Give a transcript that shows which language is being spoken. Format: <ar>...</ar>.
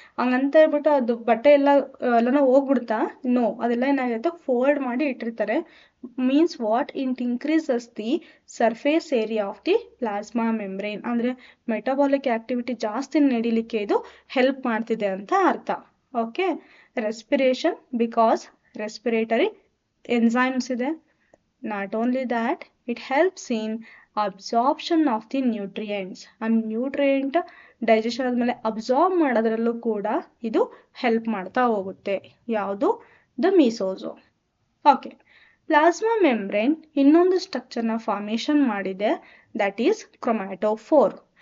<kn>ಹಂಗಂತ ಹೇಳ್ಬಿಟ್ಟು ಅದು ಬಟ್ಟೆ ಎಲ್ಲನೂ ಹೋಗ್ಬಿಡ್ತಾ? ನೋ, ಅದೆಲ್ಲ ಏನಾಗುತ್ತೆ, ಫೋಲ್ಡ್ ಮಾಡಿ ಇಟ್ಟಿರ್ತಾರೆ.</kn> <en>Means what? It increases the surface area of the plasma membrane.</en> <kn>ಅಂದರೆ ಮೆಟಬಾಲಿಕ್ ಆಕ್ಟಿವಿಟಿ ಜಾಸ್ತಿ ನಡೀಲಿಕ್ಕೆ ಇದು ಹೆಲ್ಪ್ ಮಾಡ್ತಿದೆ ಅಂತ ಅರ್ಥ.</kn> <en>Okay, respiration, because respiratory enzymes ಇದೆ. Not only that, it helps in absorption of the nutrients. and nutrient digestion</en> <kn>ಆದಮೇಲೆ absorb ಮಾಡೋದ್ರಲ್ಲೂ ಕೂಡ ಇದು ಹೆಲ್ಪ್ ಮಾಡ್ತಾ ಹೋಗುತ್ತೆ. ಯಾವುದು? ದ ಮೀಸೋಸೋಮ್. ಓಕೆ, ಪ್ಲಾಸ್ಮಾ ಮೆಂಬ್ರೇನ್ ಇನ್ನೊಂದು ಸ್ಟ್ರಕ್ಚರ್ನ ಫಾರ್ಮೇಷನ್ ಮಾಡಿದೆ,</kn> <en>That is chromatophore.</en>